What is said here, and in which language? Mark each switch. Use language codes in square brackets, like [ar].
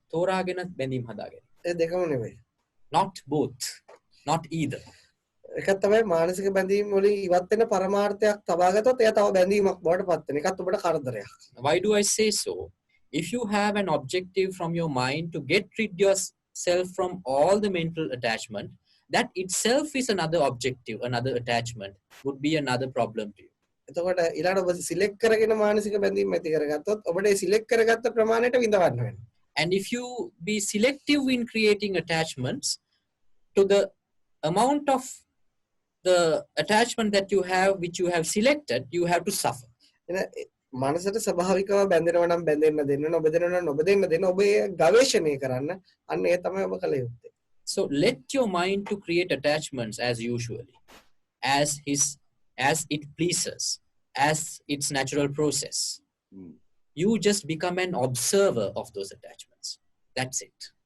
[si] තෝරාගෙන බැඳීම් හදාගෙන. ඒ දෙකම නෙවෙයි. [en] Not both, not either. [si] එකක් තමයි මානසික බැඳීම් වලින් ඉවත් වෙන පරමාර්ථයක් තබා ගත්තොත් එයා තව බැඳීමක් බවට පත් වෙන. ඒකත් ඔබට කරදරයක්. [en] Why do I say so? If you have an objective from your mind to get rid yourself from all the mental attachment, that itself is another objective, another attachment, would be another problem to you. [si] එතකොට ඊළඟ ඔබ select කරගෙන මානසික බැඳීම් ඇති කරගත්තොත් ඔබට ඒ select කරගත්ත ප්‍රමාණයට විඳවන්න වෙනවා. [en] And if you be selective in creating attachments to the amount of the attachment that you have, which you have selected, you have to suffer. [si] මනසට ස්වභාවිකව බැඳෙනවා නම් බැඳෙන්න දෙන්න, නොබැඳෙනවා නම් නොබැඳෙන්න දෙන්න. ඔබ ඒ ගවේෂණය කරන්න. අන්න ඒ තමයි ඔබ කළ යුත්තේ. [en] So let your mind to create attachments as usually, as it pleases, as its natural process. You just become an observer of those attachments. That's it.